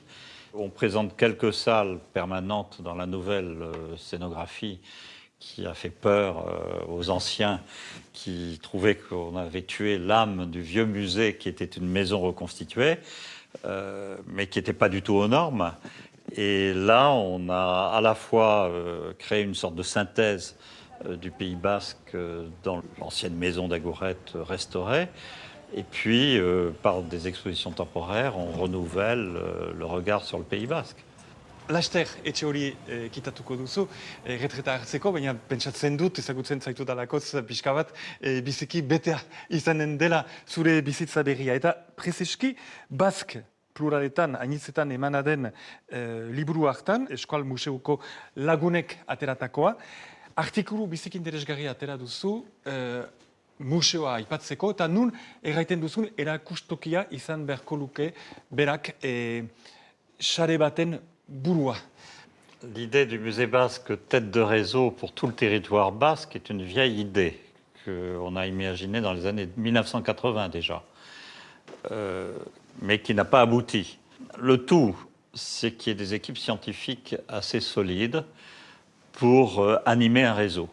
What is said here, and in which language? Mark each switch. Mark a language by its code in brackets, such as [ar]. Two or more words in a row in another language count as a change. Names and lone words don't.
[fr] On présente quelques salles permanentes dans la nouvelle scénographie qui a fait peur aux anciens qui trouvaient qu'on avait tué l'âme du vieux musée qui était une maison reconstituée, mais qui n'était pas du tout aux normes. Et là, on a à la fois créé une sorte de synthèse du Pays basque dans l'ancienne maison d'Agourette restaurée, et puis par des expositions temporaires, on renouvelle le regard sur le Pays basque. [eu] Laster, etxe hori kitatuko duzu, retreta hartzeko, baina pentsatzen dut, ezagutzen zaitu dalakoz pixka bat, biziki betea izanen dela zure bizitza berria. Eta prezeski, Bask pluraletan, anitzetan emana den liburu hartan, Eskual Museuko lagunek ateratakoa, artikulu biziki interesgarria atera duzu, museoa aipatzeko, eta nun erraiten duzun erakustokia izan beharko luke berak sare baten burua. [fr] L'idée du musée basque tête de réseau pour tout le territoire basque est une vieille idée qu'on a imaginée dans les années 1980 déjà, mais qui n'a pas abouti. Le tout, c'est qu'il y ait des équipes scientifiques assez solides pour animer un réseau.